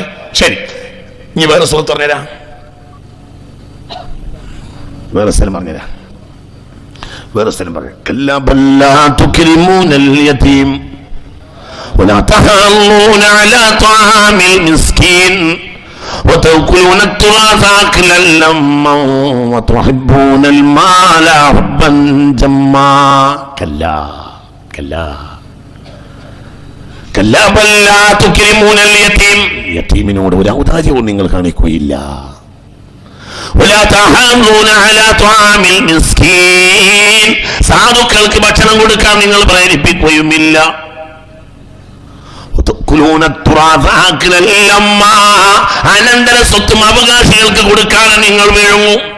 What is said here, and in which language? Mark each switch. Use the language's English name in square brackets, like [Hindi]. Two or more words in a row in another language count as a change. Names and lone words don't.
[Malayalam] ശരി, ഇനി വേറെ സൂറത്ത് പറഞ്ഞുതരാം. വേറെ സ്ഥലം പറഞ്ഞുതരാം. [Arabic] كلا بل لا تكرمون اليتيم ولا تحاضون على طعام المسكين وتأكلون التراث أكلا لما وتحبون المال حبا جما كلا كلا [Malayalam] യതീമിനോട് ഒരു ഔദാര്യവും നിങ്ങൾ കാണിക്കുകയില്ല. സാധുക്കൾക്ക് ഭക്ഷണം കൊടുക്കാൻ നിങ്ങൾ പ്രേരിപ്പിക്കുകയുമില്ല. അനന്തര സ്വത്തും അവകാശികൾക്ക് കൊടുക്കാൻ നിങ്ങൾ വീഴുന്നു.